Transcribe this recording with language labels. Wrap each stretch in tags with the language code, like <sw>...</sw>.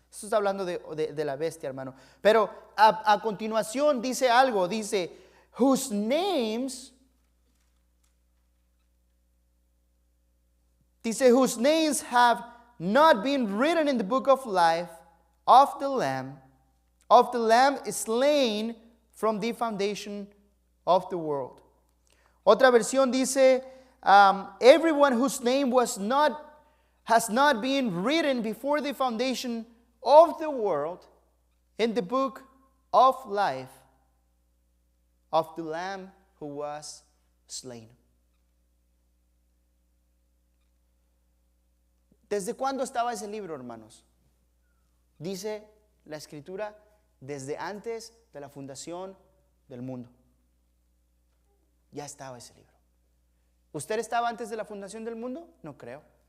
<es>Esto está hablando de la bestia, hermano. Pero a continuación dice algo, dice,</es> <en>whose names have not been written in the book of life of the Lamb is slain from the foundation of the world.</en> <es>Otra versión dice,</es> <en>everyone whose name has not been written before the foundation of the world in the book of life of the Lamb who was slain.</en> <es>¿Desde cuándo estaba ese libro, hermanos? Dice la Escritura, desde antes de la fundación del mundo. Ya estaba ese libro. ¿Usted estaba antes de la fundación del mundo? No creo.</es>